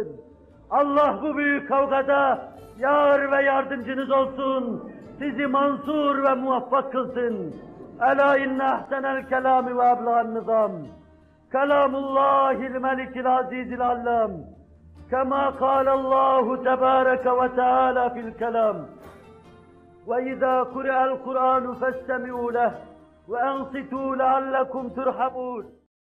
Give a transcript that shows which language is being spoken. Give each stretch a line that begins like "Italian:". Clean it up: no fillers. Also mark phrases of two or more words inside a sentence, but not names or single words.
Turkish: Allah bu büyük kavgada yar ve yardımcınız olsun, sizi mansur ve muvaffak kılsın.
Arabic: ألا إن أحسن الكلام وأبلغ النظام. كلام الله الملك العزيز العلام. كما قال الله تبارك وتعالى في الكلام. وَإِذَا قُرِئَ الْقُرْآنُ فَاسْتَمِعُوا لَهُ وَأَنصِتُوا لَعَلَّكُمْ تُرْحَمُونَ